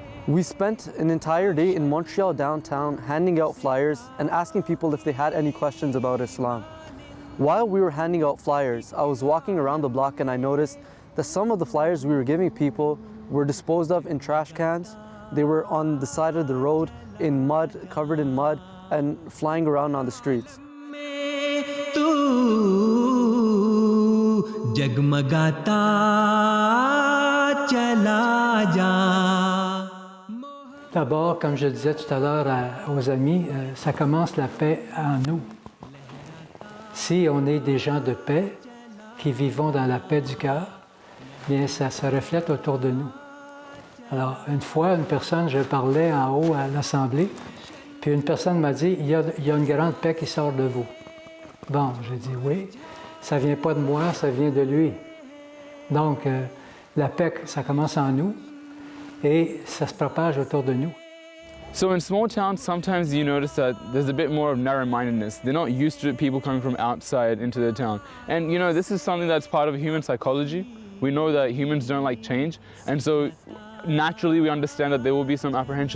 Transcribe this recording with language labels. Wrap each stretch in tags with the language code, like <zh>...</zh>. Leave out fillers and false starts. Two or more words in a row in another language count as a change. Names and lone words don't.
<en>We spent an entire day in Montreal downtown handing out flyers and asking people if they had any questions about Islam. While we were handing out flyers, I was walking around the block and I noticed that some of the flyers we were giving people were disposed of in trash cans. They were on the side of the road in mud, covered in mud, and flying around on the streets.</en> <hi>जगमगाता चला जा.</hi> <fr>D'abord, comme je disais tout à l'heure aux amis, ça commence la paix en nous. Si on est des gens de paix, qui vivons dans la paix du cœur, bien ça se reflète autour de nous. Alors, une fois, une personne, je parlais en haut à l'Assemblée, puis une personne m'a dit, il y a une grande paix qui sort de vous. Bon, j'ai dit oui, ça ne vient pas de moi, ça vient de lui. Donc, la paix, ça commence en nous et ça se propage autour de nous.</fr> <en>So in small towns, sometimes you notice that there's a bit more of narrow-mindedness. They're not used to people coming from outside into the town. And you know, this is something that's part of human psychology. We know that humans don't like change. And so naturally we understand that there will be some apprehension.</en>